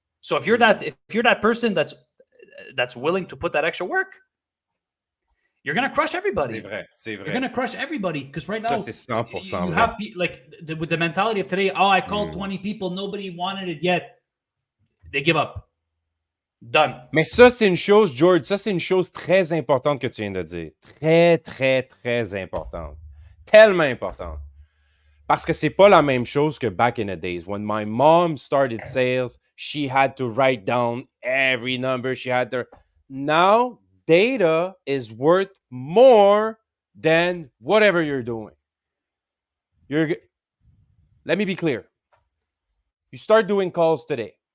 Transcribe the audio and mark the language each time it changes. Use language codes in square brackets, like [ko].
[en] So if you're that person that's willing to put that extra work, you're gonna crush everybody. [fr] C'est vrai. [en] You're gonna crush everybody because right now [fr] c'est 100% [en] you have with the mentality of today. Oh, I called 20 people, nobody wanted it yet. They give up. Done. [fr] Mais ça, c'est une chose, George, ça, c'est une chose très importante que tu viens de dire. Très, très, très importante. Tellement importante. Parce que c'est pas la même chose que [en] back in the days. When my mom started sales, she had to write down every number. Now, data is worth more than whatever you're doing. Let me be clear. You start doing calls today.